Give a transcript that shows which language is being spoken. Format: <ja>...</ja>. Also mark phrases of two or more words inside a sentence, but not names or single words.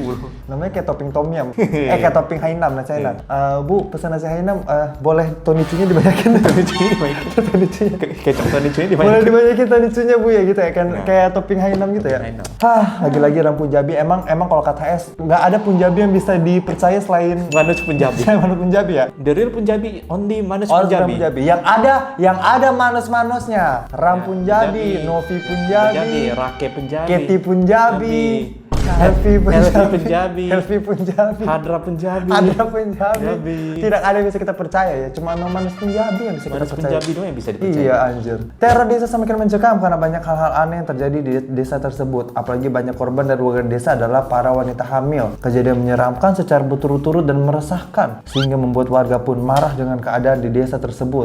<id>Namanya kayak topping tom yum. Kayak topping Hainam, nasi Hainam. Bu, pesan nasi Hainam, boleh Tony Cho-nya dibanyakin. Kecap Tony Cho-nya dibanyakin. Boleh dibanyakin Tony Cho-nya Bu ya gitu ya kan. Kayak topping Hainam gitu ya. Lagi-lagi orang Punjabi emang kalau kata S nggak ada Punjabi yang bisa dipercaya selain Manoj Punjabi. Manoj Punjabi ya.</id> <en>The real Punjabi, only Manoj Punjabi.</en> <id>Punjabi. Yang ada manos-manosnya. Ram Punjabi, Novi Punjabi, Rake Punjabi, Keti Punjabi, Helvi Punjabi, Hadra Punjabi. Tidak ada yang bisa kita percaya ya, cuma manos Punjabi yang bisa kita percaya. Punjabi doang yang bisa dipercaya. Iya anjir. Teror desa semakin mencekam karena banyak hal-hal aneh yang terjadi di desa tersebut. Apalagi banyak korban dari warga desa adalah para wanita hamil. Kejadian menyeramkan secara berturut-turut dan meresahkan sehingga membuat warga pun marah dengan keadaan di desa tersebut.</id>